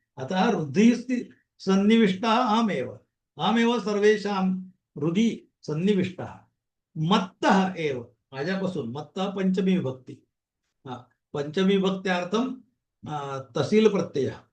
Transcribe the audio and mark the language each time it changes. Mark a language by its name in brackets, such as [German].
[Sanskrit] अतः हृदय सन्निविष्ट अहमेव सर्वेषां हृदि सन्निविष्ट मत्तः एव. [Marathi] माझ्यापासून मत्तः पंचमी विभक्ती. [Sanskrit] पंचमी विभक्त्यार्थम तहसील प्रत्यय.